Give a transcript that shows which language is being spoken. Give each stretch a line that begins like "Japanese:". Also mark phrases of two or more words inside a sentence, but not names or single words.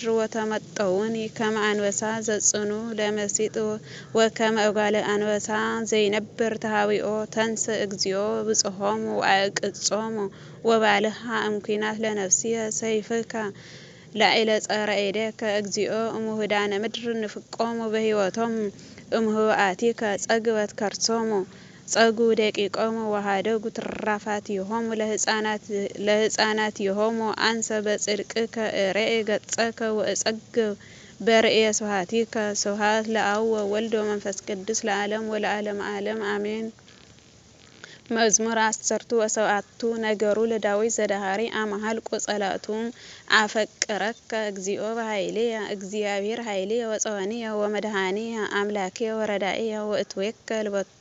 Geez: ወተመጠውኒ ከመ አንበሳ ዘጽኑ ለመሲጥ ወከመ እጓለ አንበሳ ዘይነብር ተሃዊኦ ተንስ እግዚኦ ብጽሖሙ ወአቅጾሙ ወባልሃ እምኲናት ለነፍስየ ሰይፍከ ላዕለ ጸረ እዴከ እግዚኦ እሙህዳነ ምድር ንፍቆሙ በሕይወቶሙ እምህውአቲከ ጸግበት ከርሶሙ ጸጉ ደቂቆሙ ወሃደጉ ትራፋቲሆሙ ለሕፃናቲሆሙ አንሰ በጽድቅከ እሬኢ ገጸከ ወእጸግብ በርእየ ስብሐቲከ። ስብሐት ለአብ ወወልድ ወመንፈስ ቅዱስ ለዓለም ወለዓለመ ዓለም አሜን። መዝሙር 17 ነገሩ ለዳዊት ዘዳሃሪ አማሃልቆ ጸላቱ አፈቅረከ እግዚኦ በኃይልየ እግዚአብሔር ኃይልየ ወጸወንየ ወመድኃኒየ አምላክየ ወረዳኢየ ወእትዌከል ቦቱ